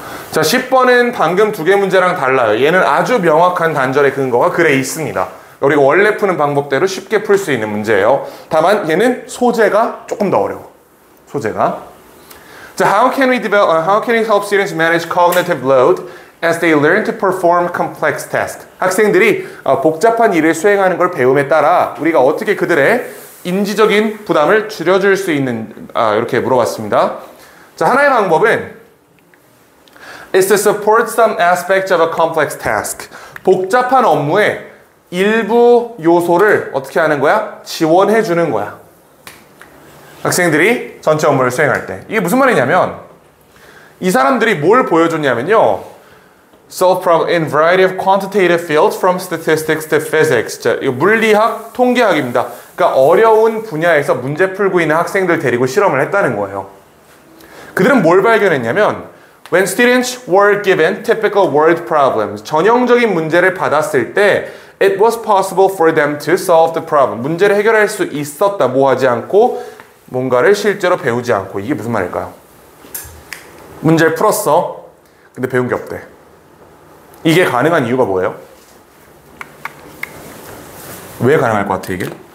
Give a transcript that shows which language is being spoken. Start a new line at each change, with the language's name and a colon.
Korean: 자, 10번은 방금 두 개 문제랑 달라요. 얘는 아주 명확한 단절의 근거가 글에 있습니다. 우리가 원래 푸는 방법대로 쉽게 풀 수 있는 문제예요. 다만 얘는 소재가 조금 더 어려워. 소재가.
English: 자, how can we help students manage cognitive load as they learn to perform complex tasks?
Korean: 학생들이 복잡한 일을 수행하는 걸 배움에 따라 우리가 어떻게 그들의 인지적인 부담을 줄여줄 수 있는 이렇게 물어봤습니다.
English: 자,
Korean: 하나의 방법은
English: is to support some aspects of a complex task.
Korean: 복잡한 업무의 일부 요소를 어떻게 하는 거야? 지원해 주는 거야. 학생들이 전체 업무를 수행할 때. 이게 무슨 말이냐면 이 사람들이 뭘 보여줬냐면요.
English: Solve problem in variety of quantitative fields from statistics to physics.
Korean: 자, 이거 물리학, 통계학입니다. 그러니까 어려운 분야에서 문제 풀고 있는 학생들 데리고 실험을 했다는 거예요. 그들은 뭘 발견했냐면
English: When students were given typical word problems,
Korean: 전형적인 문제를 받았을 때
English: it was possible for them to solve the problem.
Korean: 문제를 해결할 수 있었다. 뭐 하지 않고 뭔가를 실제로 배우지 않고. 이게 무슨 말일까요? 문제를 풀었어. 근데 배운 게 없대. 이게 가능한 이유가 뭐예요? 왜 가능할 것 같아 이게?